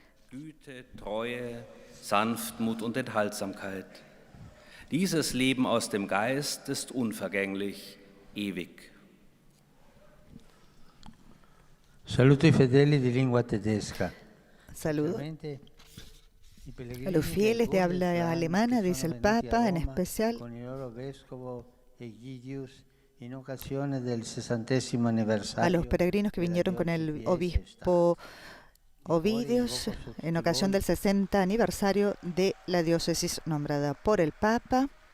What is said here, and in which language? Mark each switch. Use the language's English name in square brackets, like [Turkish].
[German] Güte, Treue, Sanftmut und Enthaltsamkeit. Dieses Leben aus dem Geist ist unvergänglich, ewig. [Italian] Saluto ai fedeli di lingua tedesca. [Spanish] Saludo a los fieles de habla alemana, dice el Papa, en especial a los peregrinos que vinieron con el obispo Ovidius en ocasión del 60 aniversario de la diócesis nombrada por el Papa.